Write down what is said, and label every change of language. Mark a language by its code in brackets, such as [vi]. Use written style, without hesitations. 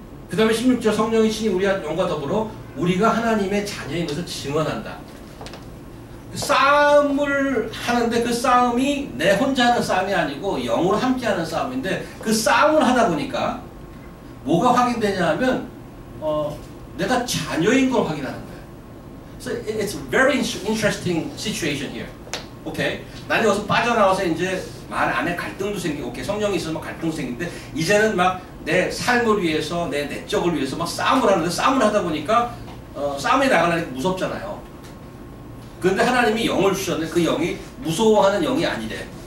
[ko] 그 다음에 16절 성령이 친히 우리와 영과 더불어 우리가 하나님의 자녀인 것을 증언한다. 싸움을 하는데 그 싸움이 내 혼자 하는 싸움이 아니고 영으로 함께 하는 싸움인데 그 싸움을 하다 보니까 뭐가 확인되냐 하면 내가 자녀인 걸 확인하는 거예요. [en] So it's a very interesting situation here. [ko] 오케이? 나는 여기서 빠져나와서 이제 말 안에 갈등도 생기고, 오케이, 성령이 있어서 막 갈등도 생기는데 이제는 막 내 삶을 위해서, 내 내적을 위해서 막 싸움을 하는데 싸움을 하다 보니까 싸움에 나가려니까 무섭잖아요. 그런데 하나님이 영을 주셨는데 그 영이 무서워하는 영이 아니래.